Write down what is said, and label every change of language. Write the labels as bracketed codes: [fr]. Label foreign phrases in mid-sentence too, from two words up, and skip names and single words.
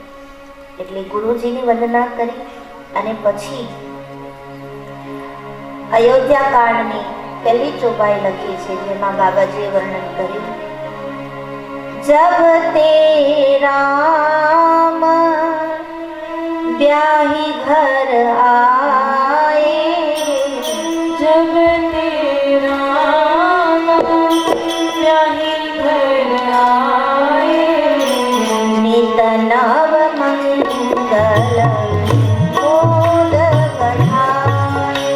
[gu] એટલે ગુરુજીની વંદના કરી અને પછી અયોધ્યા કાંડની પહેલી ચોપાઈ લખી છે, જેમાં બાબાજીએ વર્ણન કર્યું. [awa] जब ते राम ब्याही घर आए, जब तेरा ब्याही घर आए, नित नव मंगल मोद बढ़ाए,